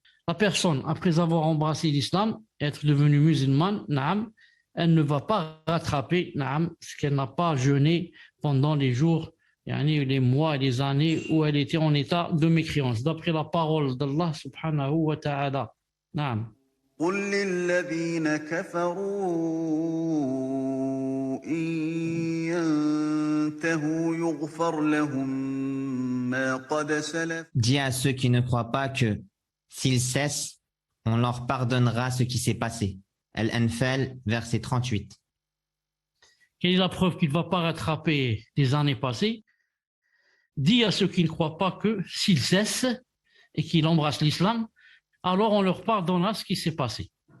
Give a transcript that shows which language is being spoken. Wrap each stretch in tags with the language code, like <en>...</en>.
<fr>la personne, après avoir embrassé l'islam, être devenue musulmane, elle ne va pas rattraper ce qu'elle n'a pas jeûné pendant les jours, les mois et les années où elle était en état de mécréance, d'après la parole d'Allah subhanahu wa ta'ala.</fr> <ar>قل للذين كفروا إن ينتهوا يغفر لهم ما قد سلف.</ar> <fr>Dis à ceux qui ne croient pas que, s'ils cessent, on leur pardonnera ce qui s'est passé. Al-Anfal, verset 38. Quelle est la preuve qu'il ne va pas rattraper les années passées? Dis à ceux qui ne croient pas que, s'ils cessent et qu'ils embrassent l'islam, alors on leur pardonnera ce qui s'est passé.</fr>